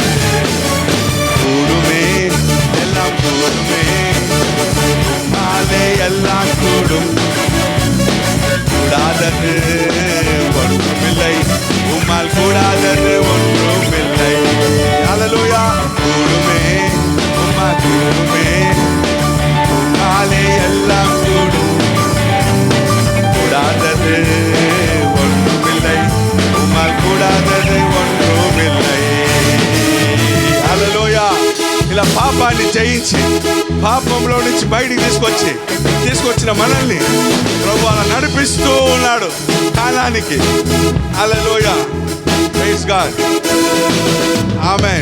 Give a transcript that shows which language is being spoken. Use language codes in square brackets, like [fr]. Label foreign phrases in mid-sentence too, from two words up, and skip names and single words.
[ta] கூடுமே எல்லாம் கூடுமே, நாளே எல்லாம் கூடும், கூடாதது ஒன்றுமில்லை, உம்மால் கூடாதது ஒன்றுமில்லை. ஹல்லேலூயா. கூடுமே உம்மால் கூடுமே, நாளே எல்லாம் கூடும், கூடாதது ஒன்றுமில்லை, உம்மால் கூடாதது ఒంట్రుమిల్లై. [te] హల్లెలూయా. ఇలా పాపాన్ని జయించి పాపంలో నుంచి బయటికి తీసుకొచ్చిన మనల్ని ప్రభు అలా నడిపిస్తూ ఉన్నాడు కాలానికి. హల్లెలూయా. [en] praise God. [te] ఆమేన్.